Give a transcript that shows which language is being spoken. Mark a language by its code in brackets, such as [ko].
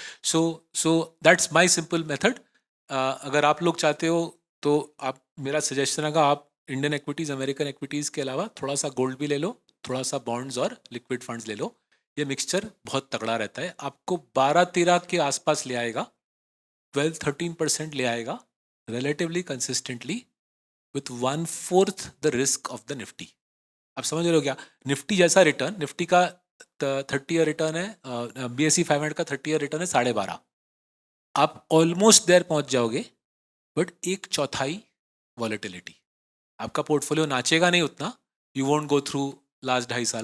[en] So that's my simple method. [hi] अगर आप लोग चाहते हो तो आप, मेरा सजेशन होगा, आप इंडियन एक्विटीज़, अमेरिकन एक्विटीज़ के अलावा थोड़ा सा गोल्ड भी ले लो, थोड़ा सा बॉन्ड्स और लिक्विड फंड्स ले लो. ये मिक्सचर बहुत तगड़ा रहता है, आपको 12-13 के आसपास ले आएगा. [en] 12-13% [hi] ले आएगा [en] relatively consistently with 1/4 the risk of the Nifty. [hi] आप समझ रहे हो क्या? निफ्टी जैसा रिटर्न, निफ्टी का 30 ईयर रिटर्न है, BSE 500 का 30 ईयर रिटर्न है 12.5। आप ऑलमोस्ट देयर पहुंच जाओगे, बट एक चौथाई वॉलेटिलिटी। आपका पोर्टफोलियो नाचेगा नहीं उतना, [en] you won't go through [hi] last 2.5 साल।